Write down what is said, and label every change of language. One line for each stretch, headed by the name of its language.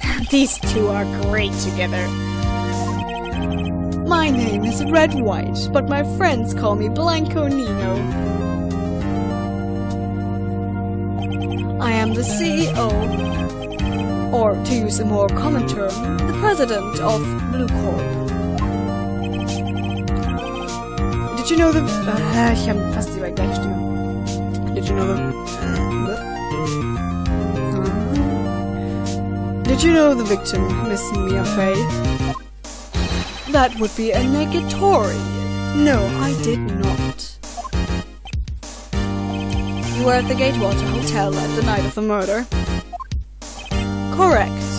English: These two are great together. My name is Red White, but my friends call me Blanco Nino. I am the CEO, or to use a more common term, the president of Blue Corp. Did you know the...
German: ich habe fast die gleiche Stimme.
English: Did you know the... Did you know the victim, Miss Mia Fey? That would be a negatory. No, I did not. You were at the Gatewater Hotel at the night of the murder? Correct.